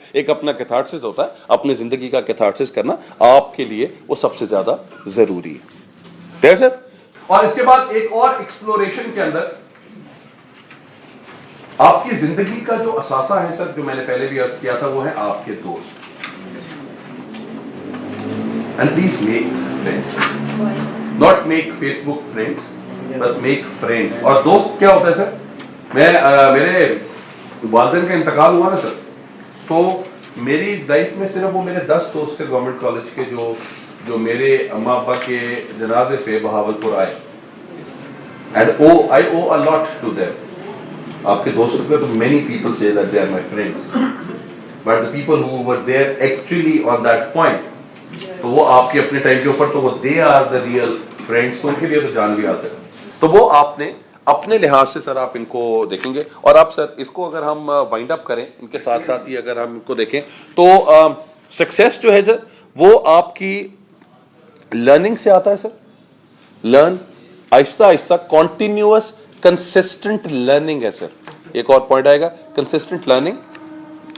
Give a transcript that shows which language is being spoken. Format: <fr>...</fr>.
<ur>ایک اپنا کیتھارسس ہوتا ہے، اپنی زندگی کا کیتھارسس کرنا آپ کے لیے وہ سب سے زیادہ ضروری ہے سر. اور اس کے بعد ایک اور ایکسپلوریشن کے اندر آپ کی زندگی کا جو اثاثہ ہے سر، جو میں نے پہلے بھی عرض کیا تھا، وہ ہے آپ کے دوست.</ur> <en>And please make friends. Not make Facebook friends, but make friends.</en> <ur>اور دوست کیا ہوتا ہے سر؟ میرے والدین کا انتقال ہوا نا سر، تو میری لائف میں صرف وہ میرے 10 دوست تھے گورنمنٹ کالج کے جو میرے اماں ابا کے جنازے پہ بہاولپور آئے.</ur> <en>And I owe a lot to them.</en> <ur>آپ کے دوستوں کو تو</ur> <en>many people say that they are my friends, but the people who were there actually on that point,</en> <ur>تو وہ آپ کے اپنے ٹائم کے اوپر تو وہ</ur> <en>they are the real friends.</en> <ur>تو ان کے لیے تو جان بھی حاضر. تو وہ آپ نے اپنے لحاظ سے سر آپ ان کو دیکھیں گے. اور آپ سر اس کو اگر ہم وائنڈ اپ کریں ان کے ساتھ ساتھ ہی اگر ہم ان کو دیکھیں تو سکسیس جو ہے سر وہ آپ کی لرننگ سے آتا ہے سر. لرن آہستہ آہستہ کنٹینیوس کنسسٹنٹ لرننگ ہے سر. ایک اور پوائنٹ آئے گا، کنسسٹنٹ لرننگ</ur>